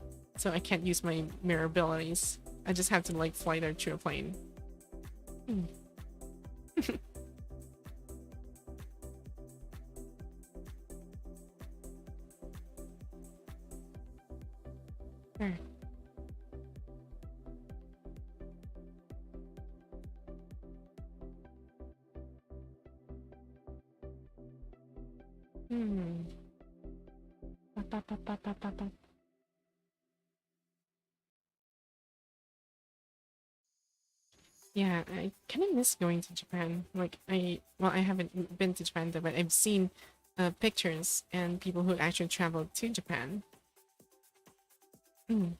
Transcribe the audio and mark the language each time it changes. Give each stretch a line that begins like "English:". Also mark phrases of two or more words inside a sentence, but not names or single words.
English: So I can't use my mirror abilities. I just have to like fly there to a plane. Mm. There. Hmm. Ba, ba, ba, ba, ba, ba, ba. Yeah, I kind of miss going to Japan. Like I haven't been to Japan though, but I've seen pictures and people who actually traveled to Japan. Hmm.